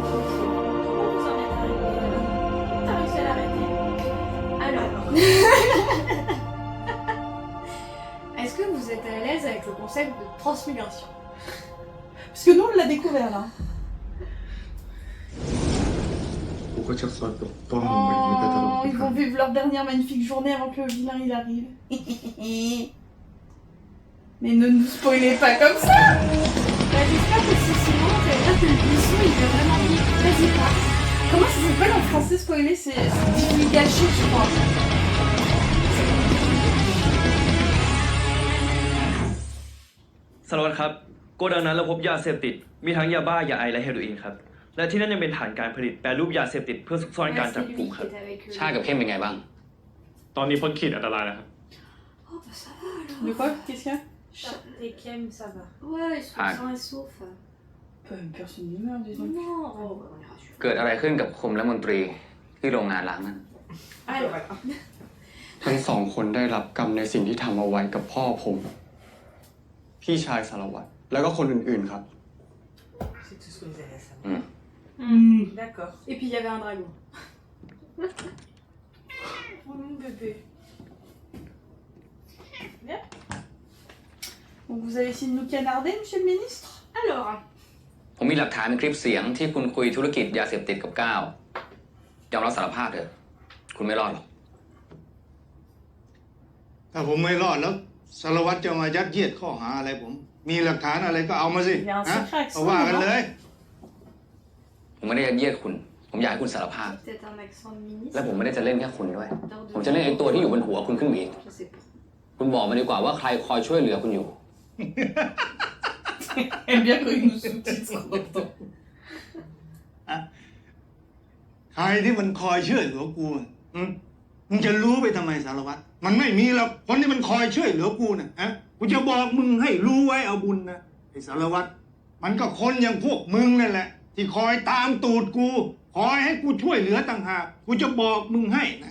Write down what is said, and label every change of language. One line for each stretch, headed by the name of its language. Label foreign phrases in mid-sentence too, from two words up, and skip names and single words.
French: Comment vous en êtes arrivé là? T'as réussi à l'arrêter? Alors. Est-ce que vous êtes à l'aise avec le concept de transmigration? Parce que nous, on l'a découvert, là.
Thai: กูก็จะคอยปกป้องมึงไปตลอด
French: Oh, ils vont vivre leur dernière magnifique journée avant que le vilain il arrive. Mais ne nous spoilez pas comme ça. Bah, j'espère que si sinon, ça veut dire que le buisson il veut vraiment dire vas-y passe. Comment ça s'appelle en français spoiler? C'est gâché, je crois.
Thai: สารวัตรครับโกดังนั้นเราพบยาเสพติดมีทั้งยาบ้ายาไอและเฮโรอีนครับและที่นั่นยังเป็นฐานการผลิตแปรรูปยาเสพติดเพื่อซุกซ่อนการจับกลุ่มครับ ชาติกับเข้มเป็นไงบ้าง ตอนนี้พ้นขีดอันตรายแล้วครับ
French: Oh bah ça va alors. De quoi? Qu'est-ce qu'il y a? Et Kem, ça va. Ouais, ils sont Ah. sains et saufs. Personne ne meurt, dis donc. Non, oh, bah, on est rassurés.
Thai: เกิดอะไรขึ้นกับคมและมนตรีที่โรงงานล้างนั้น
French: Alors,
Thai: ทั้งสองคนได้รับกรรมในสิ่งที่ทำเอาไว้กับพ่อผม พี่ชายสารวัตรแล้วก็คนอื่นๆครับ
French: C'est tout ce que vous avez à savoir. อืม D'accord. et puis il y avait un dragon. Oh mon bébé. Bien. Donc vous allez essayer de nous canarder, monsieur le ministre? Alors,
Thai: ผมมีหลักฐานเป็นคลิปเสียงที่คุณคุยธุรกิจยาเสพติดกับก้าวยอมรับสารภาพเถอะคุณไม่รอดหรอก ถ้าผมไม่รอดแล้วสารวัตรจะมายัดเยียดข้อหาอะไรผม มีหลักฐานอะไรก็เอามาสิฮะเอาว่ากันเลย ผมไม่ได้ยัดเยียดคุณ ผมอยากให้คุณสารภาพ
French: peut-être un accent de ministre.
Thai: และผมไม่ได้จะเล่นแค่คุณด้วย ผมจะเล่นไอ้ตัวที่อยู่บนหัวคุณขึ้นมาอีก
French: Je sais pas.
Thai: คุณบอกมาดีกว่าว่าใครคอยช่วยเหลือคุณอยู่
French: J'aime bien quand ils nous sous-titrent.
Thai: ใครที่มันคอยช่วยเหลือกูมึงจะรู้ไปทำไมสารวัตรมันไม่มีหรอกคนที่มันคอยช่วยเหลือกูน่ะฮะกูจะบอกมึงให้รู้ไว้เอาบุญนะ ไอ้สารวัตรมันก็คนอย่างพวกมึงนั่นแหละ ที่คอยตามตูดกูคอยให้กูช่วยเหลือต่างหากกูจะบอกมึงให้นะ